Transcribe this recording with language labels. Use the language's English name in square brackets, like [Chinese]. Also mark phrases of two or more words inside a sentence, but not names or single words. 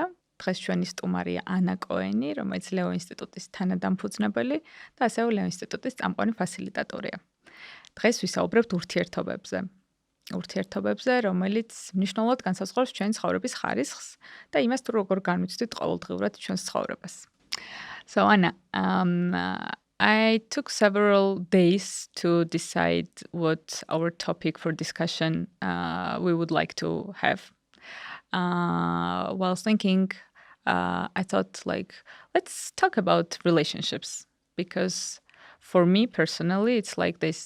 [Georgian] დღეს ჩვენი სტუმარია ანა კოენი, რომელიც Leo.Institute-ის თანადამფუძნებელი და ასევე Leo.Institute-ის წამყვანი ფასილიტატორია. დღეს ვისაუბრებთ ურთიერთობებზე. ურთიერთობებზე, რომელიც მნიშვნელოვნად განსაზღვრავს ჩვენი ცხოვრების ხარისხს და იმას, თუ როგორ განვიცდით ყოველდღიურად ჩვენს ცხოვრებას. [English] So Anna, I took several days to decide what our topic for discussion we would like to have. While thinking, I thought let's talk about relationships because for me personally, it's like this.